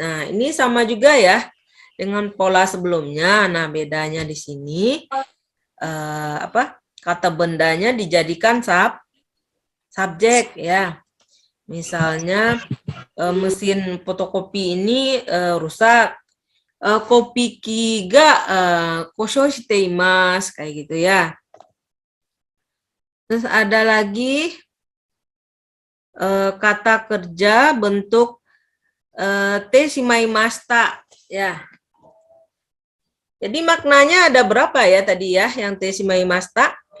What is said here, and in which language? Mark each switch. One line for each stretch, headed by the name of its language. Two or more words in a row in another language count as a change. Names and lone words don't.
Indonesian: Nah, ini sama juga ya dengan pola sebelumnya. Nah, bedanya di sini kata bendanya dijadikan subjek ya. Misalnya mesin fotokopi ini rusak.
Japanese: コピー機が故障しています
Indonesian: kayak gitu ya. Terus ada lagi kata kerja bentuk
Japanese: てしまいました
Indonesian: ya. Jadi maknanya ada berapa ya tadi ya yang
Japanese: てしまいました?